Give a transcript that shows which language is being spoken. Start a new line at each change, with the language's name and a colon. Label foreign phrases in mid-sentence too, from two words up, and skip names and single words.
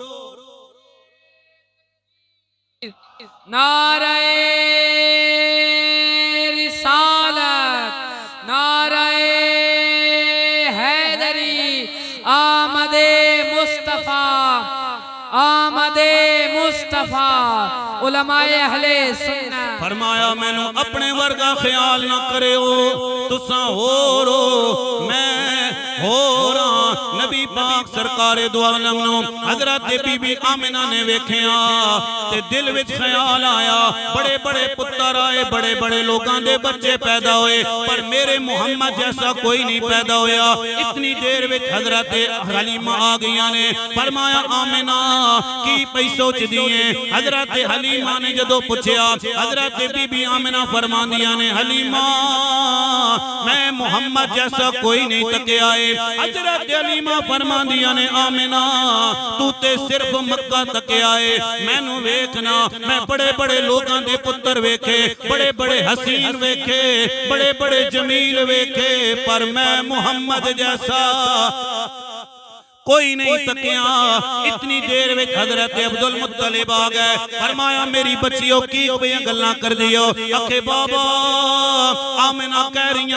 Urdu: نعرہ رسالت نعرہ حیدری آمد مصطفیٰ آمد مصطفیٰ علماء اہل سنت
Punjabi: فرمایا میں نو اپنے ورگا خیال نہ کرے ہو تساں ہو رو میں ہو رہا نبی پاک سرکار دو عالم نو حضرت بی بی آمنہ نے ویکھیا تے دل وچ خیال آیا بڑے بڑے پتر آئے بڑے بڑے لوگاں دے بچے پیدا ہوئے پر میرے محمد جیسا کوئی نہیں پیدا ہویا اتنی دیر وچ حضرت حلیمہ آ گئیاں نے فرمایا آمنہ کی پئی سوچ دیئے حضرت حلیمہ نے جدو پوچھیا حضرت بی بی آمنہ فرماندیاں نے حلیمہ میں محمد جیسا کوئی نہیں تکے آئے حضرت حلیمہ فرماندیاں نے آمنہ تو تے صرف مکہ تکے آئے میں نو ویکھنا میں بڑے بڑے لوگاں دے پتر ویکھے بڑے بڑے حسین ویکھے بڑے بڑے جمیل ویکھے پر میں محمد جیسا کوئی نہیں تکیا اتنی دیر میں حضرت عبدالمطلب آ گئے فرمایا میری بچیوں کی کوئی گلنا کر دیو اکھے بابا آمنہ کہہ رہی